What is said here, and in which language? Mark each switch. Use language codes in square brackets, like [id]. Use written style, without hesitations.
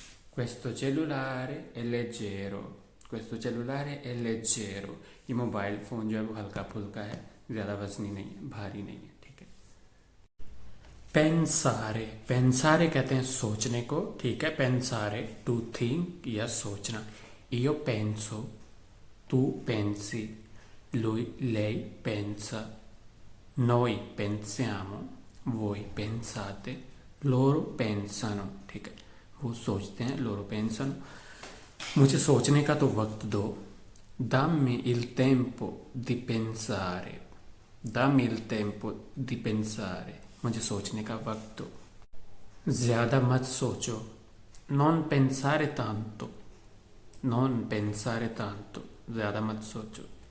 [it] Questo cellulare è leggero, [hi] questo cellulare è leggero, ये mobile phone जो है वो हल्का फुल्का है, ज़्यादा वजनी नहीं है, भारी नहीं है, ठीक है। पेंसारे, पेंसारे कहते हैं सोचने को, ठीक है। पेंसारे [en] to think [hi] या सोचना। [it] io penso, tu pensi, lui lei pensa, noi pensiamo, voi pensate, loro pensano, ठीक है। [hi] वो सोचते हैं, [it] loro pensano। [hi] मुझे सोचने का तो वक्त दो, [it] dammi il tempo di pensare, [hi] dammi il tempo di pensare, मुझे सोचने का वक्त दो। ज्यादा मत सोचो, [it] non pensare tanto, [hi] non pensare tanto, ज्यादा मत सोचो।